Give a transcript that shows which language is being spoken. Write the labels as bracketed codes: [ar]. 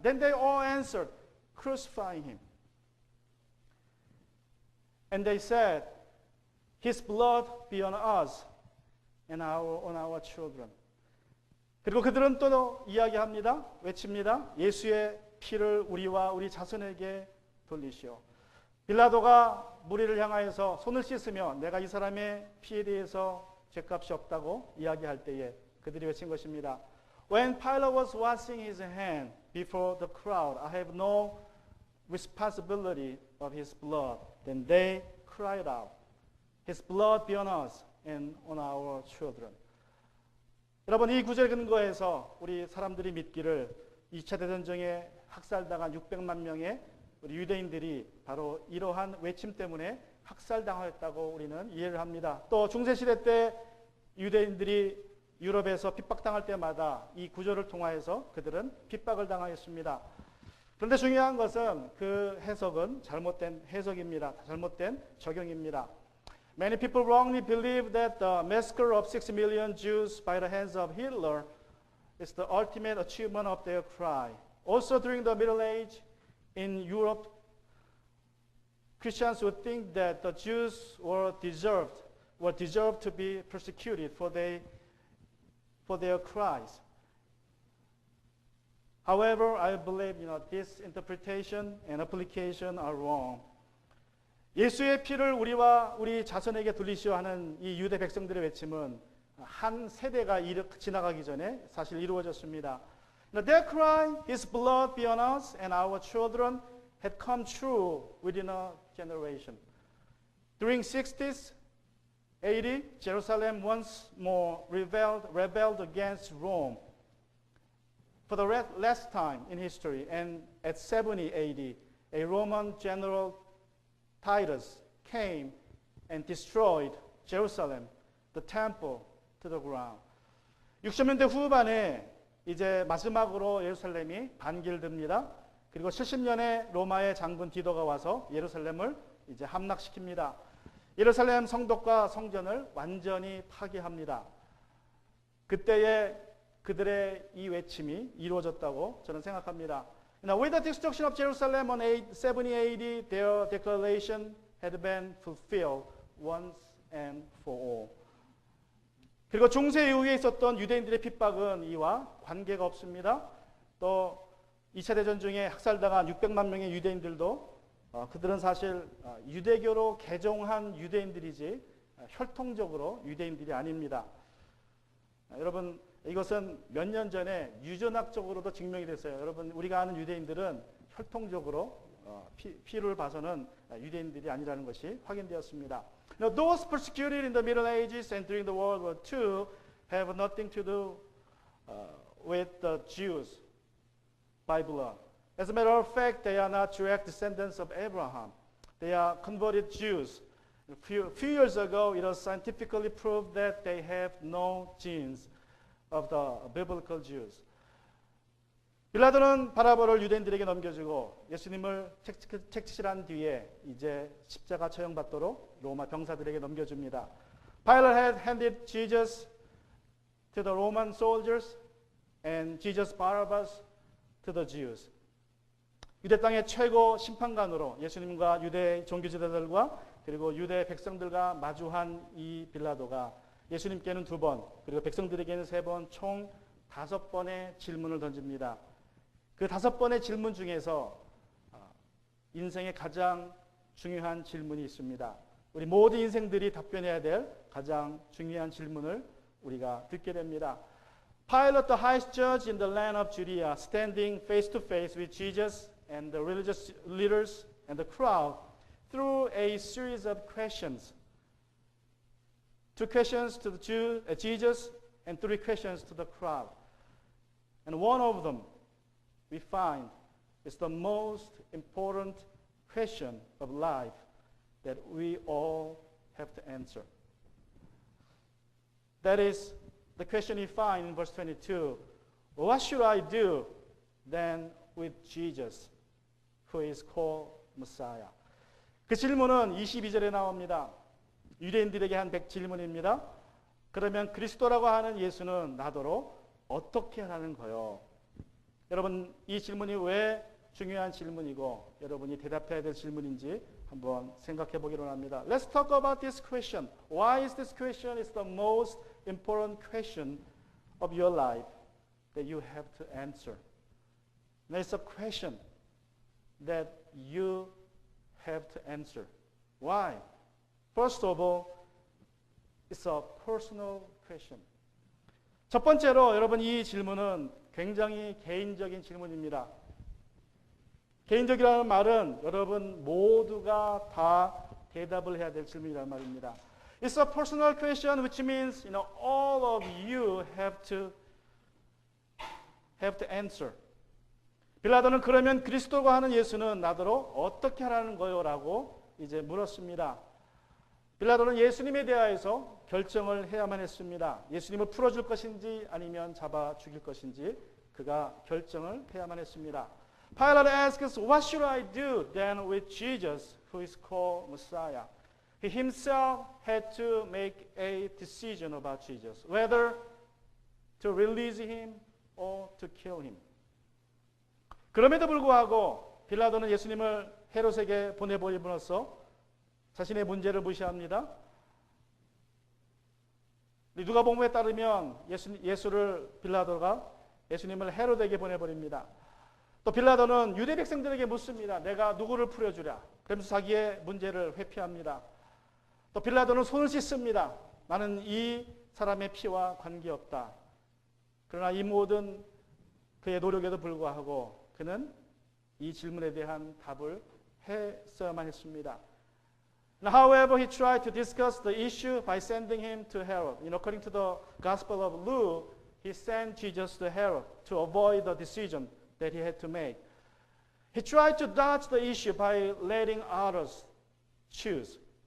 [en] Then they all answered, crucify him. And they said, his blood be on us and on our children. [ko] 그리고 그들은 또 이야기합니다. 외칩니다. 예수의 피를 우리와 우리 자손에게 돌리시오. 빌라도가 무리를 향하여서 손을 씻으며 내가 이 사람의 피에 대해서 죄값이 없다고 이야기할 때에 그들이 외친 것입니다. [en] When Pilate was washing his hand before the crowd, I have no responsibility of his blood. Then they cried out, his blood be on us and on our children. [ko] 여러분, 이 구절 근거에서 우리 사람들이 믿기를 2차 대전중에 학살당한 600만 명의 우리 유대인들이 바로 이러한 외침 때문에 학살당했다고 우리는 이해를 합니다. 또 중세시대 때 유대인들이 유럽에서 핍박당할 때마다 이 구절을 통하여서 그들은 핍박을 당하였습니다. 그런데 중요한 것은 그 해석은 잘못된 해석입니다. 잘못된 적용입니다. [en] Many people wrongly believe that the massacre of 6 million Jews by the hands of Hitler is the ultimate achievement of their cry. Also during the Middle Age in Europe, Christians would think that the Jews were deserved to be persecuted for their cries. However, I believe this interpretation and application are wrong. [ko] 예수의 피를 우리와 우리 자손에게 돌리시오 하는 이 유대 백성들의 외침은 한 세대가 지나가기 전에 사실 이루어졌습니다. [en] Their cry, His blood be on us and our children, had come true within a generation. During 60s, 80, Jerusalem once more rebelled against Rome for the last time in history. And at 70 AD, a Roman general, Titus, came and destroyed Jerusalem, the temple, to the ground. [ko] 60년대 후반에 이제 마지막으로 예루살렘이 반길듭니다. 그리고 70년에 로마의 장군 디도가 와서 예루살렘을 이제 함락시킵니다. 예루살렘 성벽과 성전을 완전히 파괴합니다. 그때에 그들의 이 외침이 이루어졌다고 저는 생각합니다. [en] Now, with the destruction of Jerusalem on 70 AD, their declaration had been fulfilled once and for all. [ko] 그리고 중세 이후에 있었던 유대인들의 핍박은 이와 관계가 없습니다. 또 2차 대전 중에 학살당한 600만 명의 유대인들도 그들은 사실 유대교로 개종한 유대인들이지 혈통적으로 유대인들이 아닙니다. 여러분, 이것은 몇 년 전에 유전학적으로도 증명이 됐어요. 여러분, 우리가 아는 유대인들은 혈통적으로 피를 봐서는 유대인들이 아니라는 것이 확인되었습니다. [en] Now, those persecuted in the Middle Ages and during the World War II have nothing to do with the Jews by blood. As a matter of fact, they are not direct descendants of Abraham. They are converted Jews. A few years ago, it was scientifically proved that they have no genes of the biblical Jews. [ko] 빌라도는 바라바를 유대인들에게 넘겨주고 예수님을 책치질한 뒤에 이제 십자가 처형받도록 로마 병사들에게 넘겨줍니다. [en] Pilate had handed Jesus to the Roman soldiers and Jesus Barabbas to the Jews. [ko] 유대 땅의 최고 심판관으로 예수님과 유대 종교 지도자들과 그리고 유대 백성들과 마주한 이 빌라도가 예수님께는 2번, 그리고 백성들에게는 3번, 총 5번의 질문을 던집니다. 그 5번의 질문 중에서 인생의 가장 중요한 질문이 있습니다. 우리 모든 인생들이 답변해야 될 가장 중요한 질문을 우리가 듣게 됩니다. [en] Pilate, the highest judge in the land of Judea, standing face to face with Jesus and the religious leaders and the crowd, threw a series of questions. Two questions to the Jesus and three questions to the crowd. And one of them we find is the most important question of life that we all have to answer. That is the question we find in verse 22. What should I do then with Jesus, who is called Messiah? [ko] 그 질문은 22절에 나옵니다. 유대인들에게 한 질문입니다. 그러면 그리스도라고 하는 예수는 나더러 어떻게 하라는 거요? 여러분, 이 질문이 왜 중요한 질문이고 여러분이 대답해야 될 질문인지 한번 생각해 보기로 합니다. [en] Let's talk about this question. Why is this question is the most important question of your life that you have to answer? And it's a question that you have to answer. Why? First of all, it's a personal question. [ko] 첫 번째로 여러분 이 질문은 굉장히 개인적인 질문입니다. 개인적이라는 말은 여러분 모두가 다 대답을 해야 될 질문이라는 말입니다. [en] It's a personal question, which means all of you have to answer. [ko] 빌라도는 그러면 그리스도가 하는 예수는 나더러 어떻게 하라는 거요라고 이제 물었습니다. 빌라도는 예수님에 대하여서 결정을 해야만 했습니다. 예수님을 풀어줄 것인지 아니면 잡아 죽일 것인지 그가 결정을 해야만 했습니다. [en] Pilate asks, what should I do then with Jesus, who is called Messiah? He himself had to make a decision about Jesus, whether to release him or to kill him. [ko] 그럼에도 불구하고 빌라도는 예수님을 헤롯에게 보내버림으로써 자신의 문제를 무시합니다. 누가복음에 따르면 예수를 빌라도가 예수님을 헤롯에게 보내버립니다. 또 빌라도는 유대 백성들에게 묻습니다. 내가 누구를 풀어주랴? 그러면서 자기의 문제를 회피합니다. 또 빌라도는 손을 씻습니다. 나는 이 사람의 피와 관계없다. 그러나 이 모든 그의 노력에도 불구하고 그는 이 질문에 대한 답을 했어야만 했습니다. [en] However, he tried to discuss the issue by sending him to Herod. According to the Gospel of Luke, he sent Jesus to Herod to avoid the decision that he had to make. He tried to dodge the issue by letting others choose.